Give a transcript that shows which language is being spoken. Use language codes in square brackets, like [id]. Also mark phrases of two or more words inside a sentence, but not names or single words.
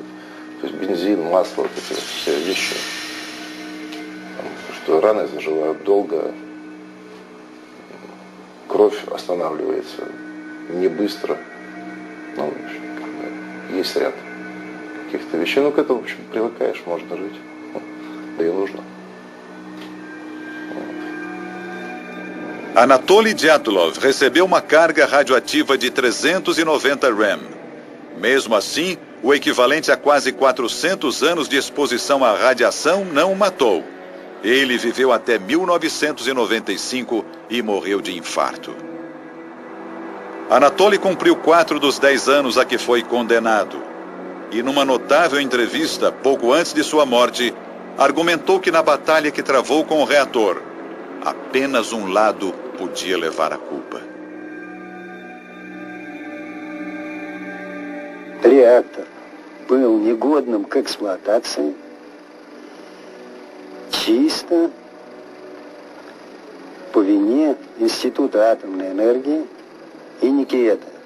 [ru] То есть бензин, масло, вот эти все вещи. Потому что раны заживают долго, кровь останавливается не быстро. Ну, в общем, есть ряд каких-то вещей. Ну, к этому, в общем, привыкаешь, можно жить. Да и нужно. [pt] Anatoly Dyatlov recebeu uma carga radioativa de 390 rem. Mesmo assim, o equivalente a quase 400 anos de exposição à radiação não o matou. Ele viveu até 1995 e morreu de infarto. Anatoly cumpriu 4 dos 10 anos a que foi condenado. E numa notável entrevista, pouco antes de sua morte, argumentou que na batalha que travou com o reator, apenas um lado podia levar a culpa. [ru] Реактор был негодным к эксплуатации чисто по вине Института атомной энергии и Никиета.